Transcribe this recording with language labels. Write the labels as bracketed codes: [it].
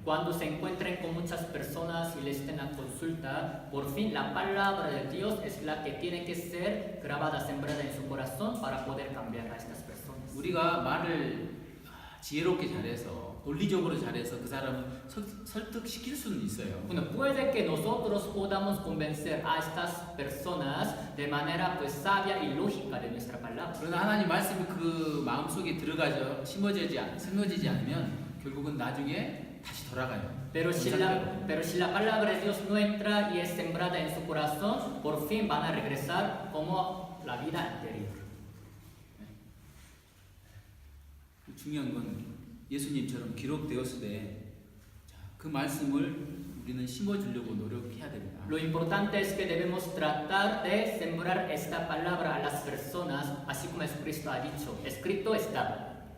[es] Cuando se encuentren con muchas personas y les estén a consulta, por fin la palabra de Dios es la que tiene que ser grabada, sembrada en su corazón para poder cambiar a estas personas. [ko] 우리가 말을 지혜롭게 잘해서 논리적으로 잘해서 그 사람을 설득시킬 수는 있어요. [es] Bueno, puede que nosotros podamos convencer a estas personas de manera pues sabia y lógica de nuestra palabra. [ko] 그러나 하나님 말씀이 그 마음속에 들어가져 심어지지 않으면 결국은 나중에 다시 돌아가요. [es] Pero si la palabra de Dios no entra y es sembrada en su corazón, por fin van a regresar como la vida anterior. [ko] 중요한 건 예수님처럼 기록되었을 때 그 말씀을 우리는 심어주려고 노력해야 됩니다. [es] Lo importante es que debemos tratar de sembrar esta palabra a las personas, así como Jesucristo ha dicho, escrito está.